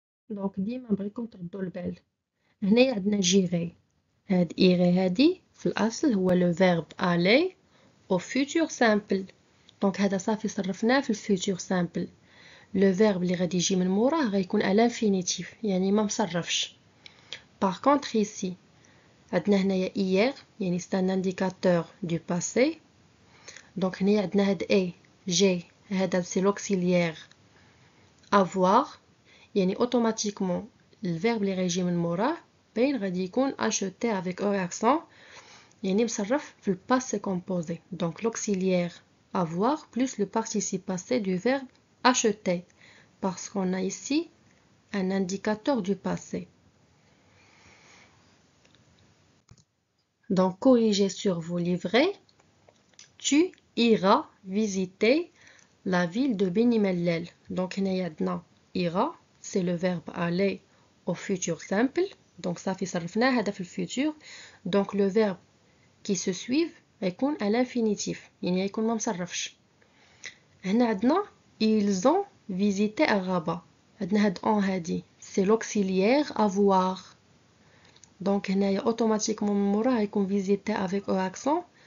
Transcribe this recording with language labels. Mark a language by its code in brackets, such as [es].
[ar] دونك ديما بغيكم تردوا البال. هنا عندنا جيري. هاد إيغي هادي في الأصل هو لو فيرب [fr] aller au futur simple. [ar] دونك هذا صافي صرفناه في الفيتور سامبل. لو فيرب اللي غادي يجي من موراه غيكون [fr] à l'infinitif [ar] يعني ما مصرفش. [fr] Par contre ici [ar] عندنا هنايا [fr] hier يعني c'est un indicateur du passé. [ar] دونك هنايا عندنا هاد اي جي هذا سي [fr] l'auxiliaire avoir [ar] يعني اوتوماتيكمون الفيرب اللي غيجي من موراه باين غادي يكون [fr] acheter avec un accent [ar] يعني مصرف في [fr] le passé composé. Donc l'auxiliaire avoir plus le participe passé du verbe acheter parce qu'on a ici un indicateur du passé. Donc corrigez sur vos livrets. Tu iras visiter la ville de Beni Mellel. Donc [ar] هنايا عندنا [fr] ira c'est le verbe aller au futur simple. Donc ça fait [ar] صرفناه هذا في الفيتور. [fr] Donc le verbe qui se suivent يكون à l'infinitif [ar] يعني يكون ما مصرفش. هنا عندنا [fr] ils ont visité Rabat. [ar] عندنا هاد [fr] on هادي c'est l'auxiliaire avoir. Donc هنايا automatiquement [ar] من موراه يكون [fr] visiter avec un accent.